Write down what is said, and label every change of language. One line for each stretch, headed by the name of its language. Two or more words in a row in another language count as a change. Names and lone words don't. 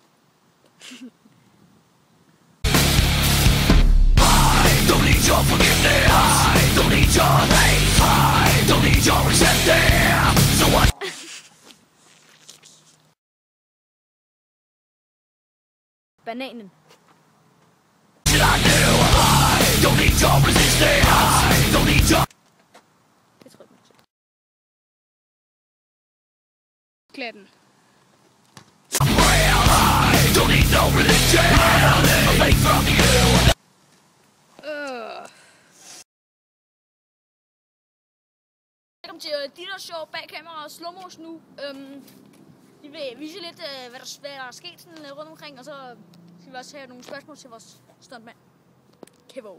English: I don't need your forgiveness. I don't need your hate. I don't need your resentment. So what?
Danish: Bananen.
English: Should I do? I don't need your resistance. I don't need your.
Danish: Det tror jeg ikke. Klatten.
English: I don't need no religion. Nothing from you.
Danish: Velkommen til de der show bag kamera og
English: slow motion
Danish: nu. Vi vil vise lidt, hvad der er sket sådan, rundt omkring, og så skal vi også have nogle spørgsmål til vores stuntmand, Kevo.